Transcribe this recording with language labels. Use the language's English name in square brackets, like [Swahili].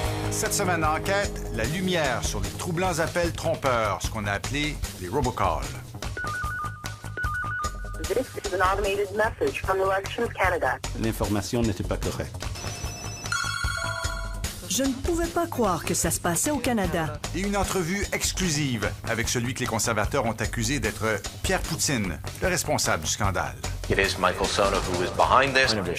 [French] Cette semaine d'enquête, la lumière sur les troublants appels trompeurs, ce qu'on a appelé les robocalls. [English] This is an automated message from Elections Canada. [French] L'information n'était pas correcte. Je ne pouvais pas croire que ça se passait au Canada. Et une entrevue exclusive avec celui que les conservateurs ont accusé d'être Pierre Poutine, le responsable du scandale. [English] It is Michael Sono who is behind this.